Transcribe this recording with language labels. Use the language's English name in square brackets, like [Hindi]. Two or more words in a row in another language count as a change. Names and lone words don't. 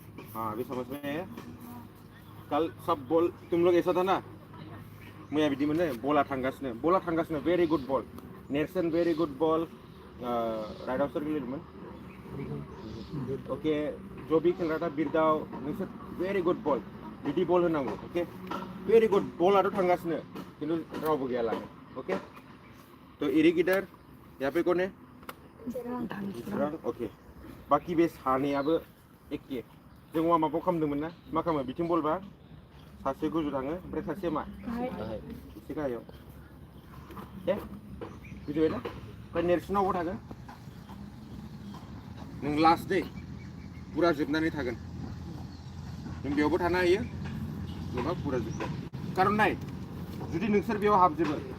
[Hindi] हाँ अभी समझ में है। कल सब बॉल तुम लोग ऐसा था ना, मैं अभी मैंने बोला थांगासने [English] very good ball [Hindi] नेल्सन [English] very good ball right out circle [Hindi] मन ओके जो भी खेल रहा था [Bodo] बिरदाव नोंसोर [English] very good ball [Bodo] बिदि बॉल होनांगौ ओके वेरी गुड बॉलाथ' थांगासिनो किन्तु रावबो गैया लानो ओके तो इरी गिदार [Hindi] यहाँ पे कौन है [Bodo] जिरां ओके बाकी बे सानैयाबो एखे जों माबाखौ खालामदोंमोन ना मा खालामो बिथिं बलबा सासे गोजौ थाङो ओमफ्राय सासे मा एसे गाहायाव दे बुजिबाय ना ओमफ्राय नेल्सनावबो थागोन नों लास्ट दे पुरा जोबनानै थागोन नों बेयावबो थानो हायो नङा पुरा जोबगोन कारन नाय जुदि नोंसोर बेयाव हाबजोबो